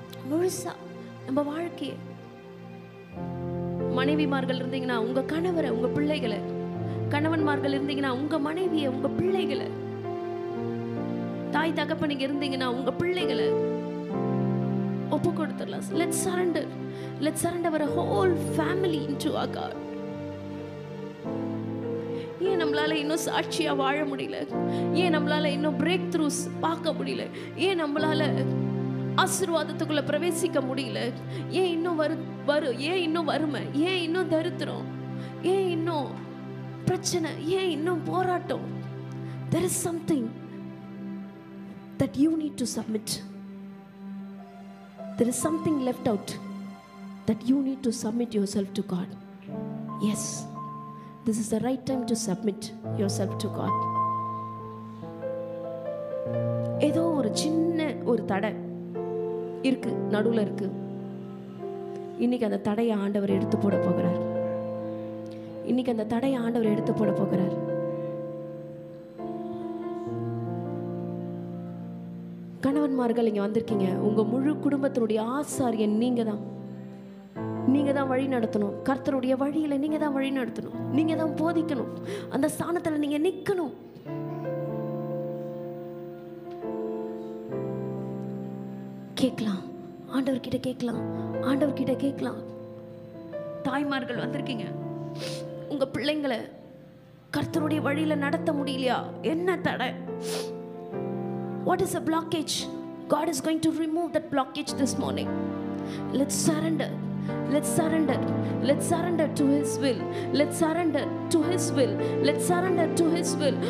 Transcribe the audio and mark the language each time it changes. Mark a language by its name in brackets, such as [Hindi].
[Tamil] முழுசா நம்ம வாழ்க்கையை. மனைவிமார்கள் இருந்தீங்கன்னா உங்க கணவரை, உங்க பிள்ளைகளை, கணவன்மார்கள் இருந்தீங்கன்னா உங்க மனைவியை, உங்க பிள்ளைகளை, தாய் தகப்பனுக்கு இருந்தீங்கன்னா உங்க பிள்ளைகளை ஒப்பு கொடுத்துடலாம். [English] Let's surrender our whole family into our God. [Tamil] ஏன் நம்மளால இன்னும் சாட்சியா வாழ முடியல? ஏன் நம்மளால இன்னும் பிரேக் த்ரூஸ் பார்க்க முடியல? ஏன் நம்மளால ஆசீர்வாதத்துக்குள்ள பிரவேசிக்க முடியல? ஏன் இன்னும் ஏன் இன்னும் வறுமை? ஏன் இன்னும் தரித்திரம்? ஏன் இன்னும் பிரச்சனை? ஏன் இன்னும் போராட்டம்? [English] There is something that you need to submit. There is something left out that you need to submit yourself to God. Yes, this is the right time to submit yourself to God. [Tamil] ஏதோ ஒரு சின்ன ஒரு தடை இருக்கு, நடுவில் இருக்கு. இன்னைக்கு அந்த தடையை ஆண்டவர் எடுத்து போட போகிறார். இன்னைக்கு அந்த தடையை ஆண்டவர் எடுத்து போட போகிறார். கணவன்மார்கள் இங்க வந்திருக்கீங்க, உங்க முழு குடும்பத்தினுடைய ஆசாரியன் நீங்க தான். நீங்க தான் வழி நடத்தணும். கர்த்தருடைய வழியில நீங்க தான் வழி நடத்தணும். நீங்க தான் போதிக்கணும். அந்த ஸ்தானத்துல நீங்க நிக்கணும். கேட்கலாம், ஆண்டவர்கிட்ட கேட்கலாம், ஆண்டவர்கிட்ட கேட்கலாம். தாய்மார்கள் வந்திருக்கீங்க, உங்க பிள்ளைங்களை கர்த்தருடைய வழியில நடத்த முடியலையா? என்ன தடை? [English] What is a blockage? God is going to remove that blockage this morning. Let's surrender. Let's surrender. Let's surrender to His will. Let's surrender to His will. Let's surrender to His will.